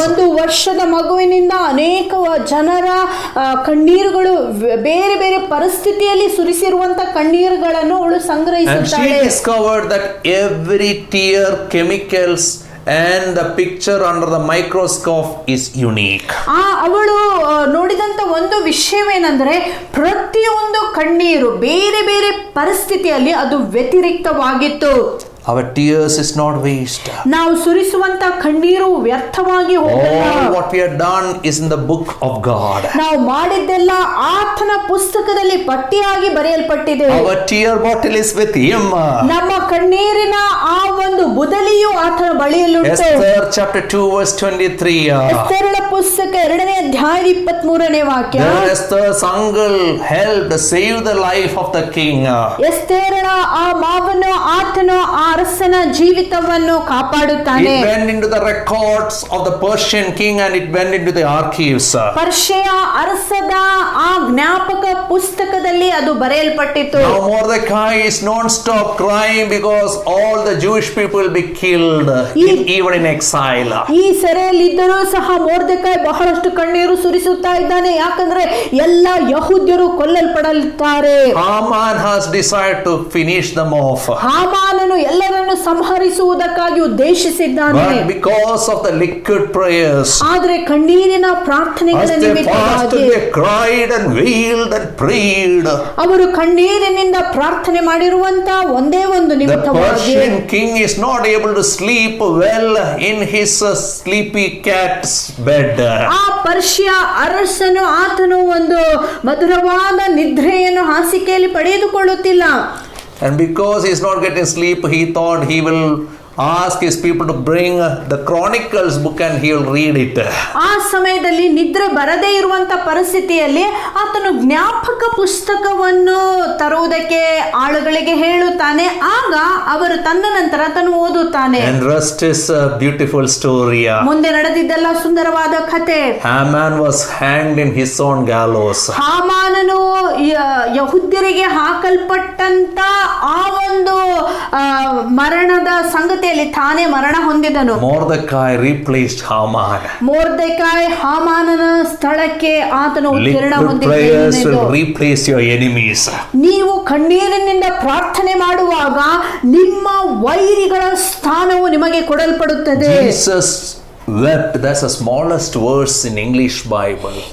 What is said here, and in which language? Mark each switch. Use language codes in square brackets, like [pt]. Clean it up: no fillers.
[kn] ಒಂದು ವರ್ಷದ ಮಗುವಿನಿಂದ ಅನೇಕ ಜನರ ಕಣ್ಣೀರುಗಳು ಬೇರೆ ಬೇರೆ ಪರಿಸ್ಥಿತಿಯಲ್ಲಿ ಸುರಿಸಿರುವಂತ ಕಣ್ಣೀರುಗಳನ್ನು ಅವಳು [en] And she [kn] ಸಂಗ್ರಹಿಸುತ್ತಾಳೆ. [en] discovered that every tear, chemicals and the picture under the microscope is unique. [kn] ಅವಳು ನೋಡಿದಂತ ಒಂದು ವಿಷಯವೇನೆಂದರೆ ಪ್ರತಿಯೊಂದು ಕಣ್ಣೀರು ಬೇರೆ ಬೇರೆ ಪರಿಸ್ಥಿತಿಯಲ್ಲಿ ಅದು ವ್ಯತಿರಿಕ್ತವಾಗಿತ್ತು. [en] Our tears is not waste. [kn] ನಾವು ಸುರಿಸುವಂತ ಕಣ್ಣೀರು ವ್ಯರ್ಥವಾಗಿ ಹೋಗಲ್ಲ. [en] All what we have done is in the book of God. [kn] ನಾವು ಮಾಡಿದ್ದೆಲ್ಲ ಆತನ ಪುಸ್ತಕದಲ್ಲಿ ಪಟ್ಟಿಯಾಗಿ ಬರೆಯಲ್ಪಟ್ಟಿದೆ. [en] Our tear bottle is with him. [kn] ನಮ್ಮ ಕಣ್ಣೀರಿನ ಆ ಒಂದು ಬುದಲಿಯು ಆತನ ಬಳಿಯಲ್ಲುಂಟು. [en] Esther chapter 2 verse 23. [kn] ಎಸ್ತೇರಳ ಪುಸ್ತಕ 2ನೇ ಅಧ್ಯಾಯ 23ನೇ ವಾಕ್ಯ. [en] Then Esther's uncle helped save the life of the king. [kn] ಎಸ್ತೇರಳ ಆ ಮಾವನು ಆತನು ಆ ಅರಸನ ಜೀವಿತವನ್ನು ಕಾಪಾಡುತ್ತಾನೆ. [en] It went into the records of the Persian king and it went into the archives. [kn] Persia ಅರಸದ ಆ ಜ್ಞಾಪಕ ಪುಸ್ತಕದಲ್ಲಿ ಅದು ಬರೆಯಲ್ಪಟ್ಟಿತು. [en] Now Mordecai is non-stop crying because all the Jewish people will be killed even in exile. [kn] ಈ ಸೆರೆಯಲ್ಲಿದ್ದರೂ ಸಹ ಮೊರ್ದೆಕೈ ಬಹಳಷ್ಟು ಕಣ್ಣೀರು ಸುರಿಸುತ್ತಾ ಇದ್ದಾನೆ, ಯಾಕಂದ್ರೆ ಎಲ್ಲ ಯಹೂದ್ಯರು ಕೊಲ್ಲಲ್ಪಡಲ್ತಾರೆ. [en] Haman has decided to finish them off. [kn] ಹಾಮಾನನು ಎಲ್ಲರನ್ನು ಸಂಹರಿಸುವುದಕ್ಕಾಗಿ ಉದ್ದೇಶಿಸಿದ್ದಾನೆ. [en] But because of the liquid prayers, [kn] ಆದ್ರೆ ಕಣ್ಣೀರಿನ ಪ್ರಾರ್ಥನೆಗಳ [en] as they fasted, they cried and wailed and prayed. [kn] ಅವರು ಕಣ್ಣೀರಿನಿಂದ ಪ್ರಾರ್ಥನೆ ಮಾಡಿರುವಂತ ಒಂದೇ ಒಂದು [en] The [kn] ನಿಮಿತ್ತವಾಗಿ [en] Persian king is not able to sleep well in his sleepy cat's bed. [kn] ಆ ಪರ್ಷಿಯ ಅರಸನು ಆತನು ಒಂದು ಮಧುರವಾದ ನಿದ್ರೆಯನ್ನು ಹಾಸಿಗೆಯಲ್ಲಿ ಪಡೆದುಕೊಳ್ಳುತ್ತಿಲ್ಲ. [en] And because he is not getting sleep, he thought he will ask his people to bring the Chronicles book and he will read it. [kn] ಆ ಸಮಯದಲ್ಲಿ ನಿದ್ರೆ ಬರದೇ ಇರುವಂತ ಪರಿಸ್ಥಿತಿಯಲ್ಲಿ ಆತನು ಜ್ಞಾಪಕ ಪುಸ್ತಕವನ್ನು ತರುವುದಕ್ಕೆ ಆಳುಗಳಿಗೆ ಹೇಳುತ್ತಾನೆ. ಆಗ ಅವರು ತಂದ ನಂತರ ಆತನು ಓದುತ್ತಾನೆ. [en] And rest is a beautiful story. [kn] ಮುಂದೆ ನಡೆದಿದ್ದೆಲ್ಲ ಸುಂದರವಾದ ಕಥೆ. [en] Haman was hanged in his own gallows. [kn] ಹಾಮಾನನು ಯಹೂದ್ಯರಿಗೆ ಹಾಕಲ್ಪಟ್ಟಂತ ಆ ಒಂದು ಮರಣದ ಸಂಗತಿಯಲ್ಲಿ ತಾನೇ ಮರಣ ಹೊಂದಿದನು. [en] Mordecai replaced Haman. [kn] ಮೊರ್ದೆಕಾಯ್ ಹಾಮಾನನ ಸ್ಥಳಕ್ಕೆ ಆತನು ಉತ್ತೀರ್ಣ [en] Liquid prayers will replace your enemies. [kn] ನೀವು ಕಣ್ಣೀರಿನಿಂದ ಪ್ರಾರ್ಥನೆ ಮಾಡುವಾಗ ನಿಮ್ಮ ವೈರಿಗಳ ಸ್ಥಾನವು ನಿಮಗೆ ಕೊಡಲ್ಪಡುತ್ತದೆ. [en] Jesus wept. That's the smallest verse in English Bible.